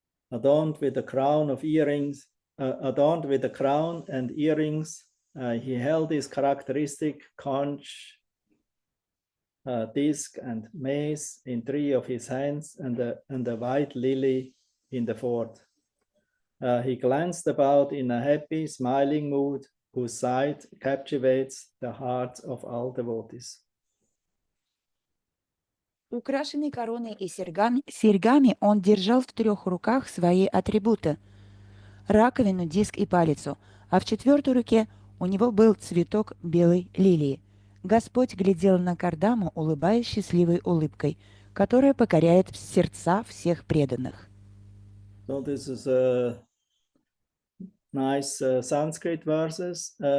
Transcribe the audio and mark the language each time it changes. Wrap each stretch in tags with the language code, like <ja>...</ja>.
<en>Adorned with a crown of earrings, adorned with a crown and earrings, he held his characteristic conch, disc, and mace in 3 of his hands, and a white lily in the 4th. He glanced about in a happy, smiling mood, whose sight captivates the hearts of all devotees.</en> <ru>Украшенный короной и серьгами, он держал в 3 руках свои атрибуты – раковину, диск и палицу, а в 4-й руке у него был цветок белой лилии. Господь глядел на Кардаму, улыбаясь счастливой улыбкой, которая покоряет сердца всех преданных.</ru> <en>So this is nice Sanskrit words.</en>